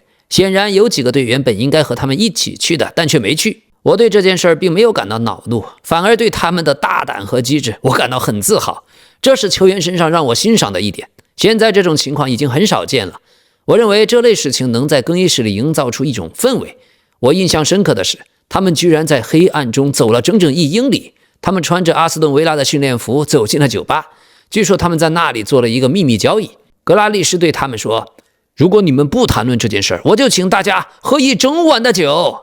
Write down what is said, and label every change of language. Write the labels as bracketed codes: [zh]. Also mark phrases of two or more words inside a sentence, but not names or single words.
[zh] 顯然有幾個隊員本應該和他們一起去的，但卻沒去。我對這件事並沒有感到惱怒，反而對他們的大膽和機智我感到很自豪。這是球員身上讓我欣賞的一點。現在這種情況已經很少見了。我認為這類事情能在更衣室裡營造出一種氛圍。我印象深刻的是，他們居然在黑暗中走了整整1英里。他們穿着阿斯頓維拉的訓練服走進了酒吧，據說他們在那裡做了一個秘密交易。格拉利什对他们說，如果你們不談論這件事，我就請大家喝一整晚的酒。